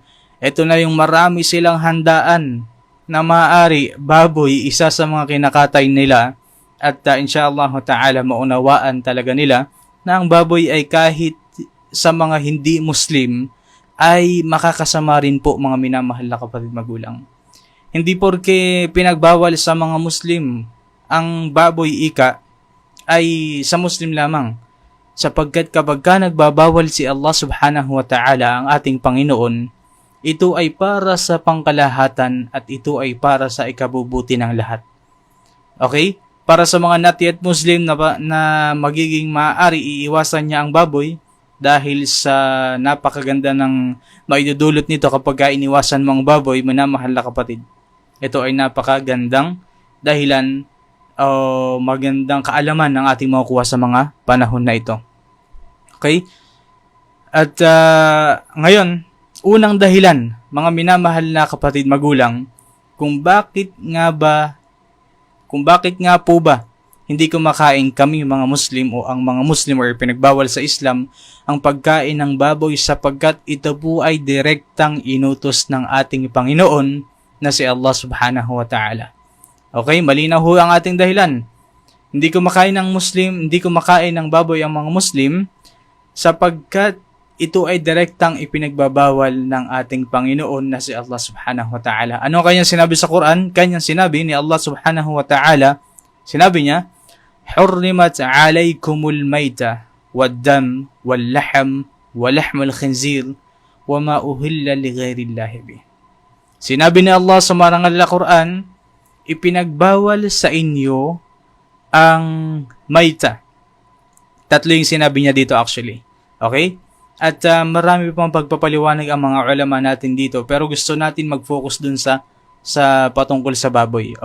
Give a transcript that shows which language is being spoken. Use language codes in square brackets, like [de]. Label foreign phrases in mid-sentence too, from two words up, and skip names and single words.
[tl] Ito na yung marami silang handaan na maaari baboy isa sa mga kinakatay nila at [ar] إن شاء الله تعالى [tl] maunawaan talaga nila na ang baboy ay kahit sa mga hindi Muslim ay makakasama rin po mga minamahal na kapatid magulang. Hindi porke pinagbawal sa mga Muslim ang baboy ika ay sa Muslim lamang. Sapagkat kapag ka nagbabawal si Allah [ar] سبحانه وتعالى [tl] ang ating Panginoon, ito ay para sa pangkalahatan at ito ay para sa ikabubuti ng lahat. Okay? Para sa mga [en] not yet [tl] Muslim na magiging maaari iiwasan niya ang baboy dahil sa napakaganda ng maidudulot nito kapag iniwasan mo ang baboy, minamahal na kapatid. Ito ay napakagandang dahilan o magandang kaalaman ng ating makukuha sa mga panahon na ito. Okay? At ngayon, unang dahilan, mga minamahal na kapatid magulang, kung bakit nga po ba hindi kumakain kami mga Muslim o ang mga Muslim or pinagbawal sa Islam ang pagkain ng baboy sapagkat ito po ay direktang inutos ng ating Panginoon na si Allah [ar] سبحانه وتعالى. [tl] Okay, malinaw ho ang ating dahilan. Hindi kumakain ng baboy ang mga Muslim sapagkat ito ay direktang ipinagbabawal ng ating Panginoon na si Allah [ar] سبحانه وتعالى. [tl] Ano kanyang sinabi sa Quran? Kanyang sinabi ni Allah [ar] سبحانه وتعالى, [tl] sinabi niya, [ar] حُرِّمَتْ عَلَيْكُمُ الْمَيْتَ وَالدَّمُ وَاللَّحْمُ وَلَحْمُ الْخِنْزِيرِ وَمَا أُهِلَّ لِغَيْرِ اللَّهِ بِهِ. [tl] Sinabi ni Allah sa marangal na Quran, ipinagbawal sa inyo ang maita. Tatlo yung sinabi niya dito actually. Okay? At marami pang pagpapaliwanag ang mga ulama natin dito, pero gusto natin mag-focus dun sa patungkol sa baboy.